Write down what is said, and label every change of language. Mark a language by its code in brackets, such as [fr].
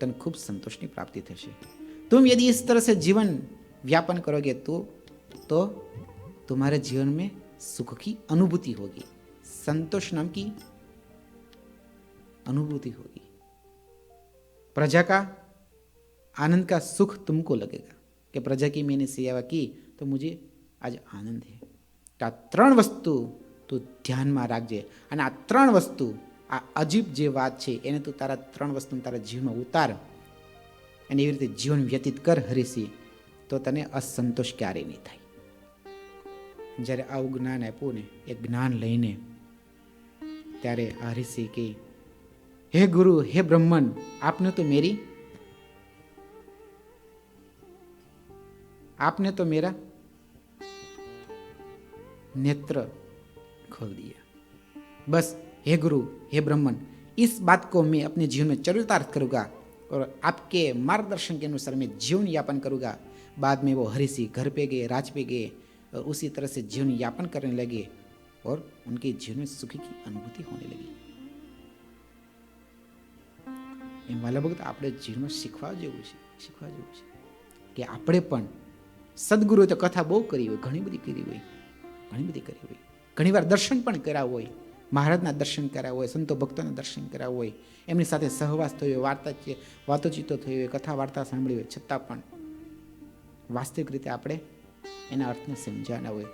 [gu] तने खूब संतोष की प्राप्ति थशे। [hi] तुम यदि इस तरह से जीवन व्यापन करोगे तो तुम्हारे जीवन में सुख की अनुभूति होगी, संतोष नाम की अनुभूति होगी, प्रजा का आनंद का सुख तुमको लगेगा कि प्रजा की मैंने सेवा की तो मुझे आज आनंद है। [gu] तो आ त्रण वस्तु તું ધ્યાનમાં રાખજે અને આ ત્રણ વસ્તુ, આ અજીબ જે વાત છે એને તું તારા ત્રણ વસ્તુને તારા જીવનમાં ઉતાર અને એવી રીતે જીવન વ્યતીત કર હરીશી, તો તને અસંતોષ ક્યારેય નહીં થાય. જ્યારે આવું જ્ઞાન આપ્યું ને એ જ્ઞાન લઈને ત્યારે આ હરીશી કે હે ગુરુ હે બ્રહ્મન, આપને તો [hi] मेरा नेत्र खोल दिया. बस हे गुरु हे ब्रह्मन, इस बात को मैं अपने जीवन में चरितार्थ करूंगा और आपके मार्गदर्शन के अनुसार मैं जीवन यापन करूंगा. बाद में वो हरीसी घर पे गए, राज पे गए और उसी तरह से जीवन यापन करने लगे और उनके जीवन में सुखी की अनुभूति होने लगी. [gu] वाला भक्त આપણે જીવનમાં શીખવા જેવું છે કે આપણે પણ સદગુરુએ તો કથા બહુ કરી હોય, ઘણી બધી કરી હોય, ઘણીવાર દર્શન પણ કર્યા હોય, મહારાજના દર્શન કર્યા હોય, સંતો ભક્તોના દર્શન કર્યા હોય, એમની સાથે સહવાસ થયો હોય, વાતોચીતો થઈ હોય, કથા વાર્તા સાંભળી હોય, છતાં પણ વાસ્તવિક રીતે આપણે એના અર્થને સમજ્યા હોય.